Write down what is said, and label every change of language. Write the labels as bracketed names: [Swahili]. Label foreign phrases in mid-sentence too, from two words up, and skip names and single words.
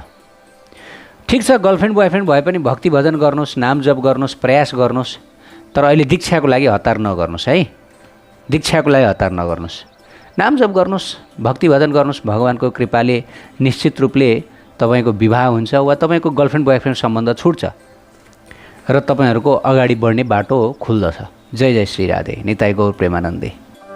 [Nepali] ठिक छ, [English] girlfriend boyfriend [Nepali] भए पनि भक्ति भजन गर्नुहोस्, नाम जप गर्नुहोस्, प्रयास गर्नुहोस्, तर अहिले दीक्षाको लागि हतार नगर्नुहोस् है। दीक्षाको लागि हतार नगर्नुहोस्, नाम जप गर्नुहोस्, भक्ति भजन गर्नुहोस्। भगवान्को कृपाले निश्चित रूपले तपाईँको विवाह हुन्छ वा तपाईँको [English] girlfriend boyfriend [Nepali] सम्बन्ध छुट्छ र तपाईँहरूको अगाडि बढ्ने बाटो खुल्दछ। जय जय श्री राधे। निताई गौर प्रेमानन्दे।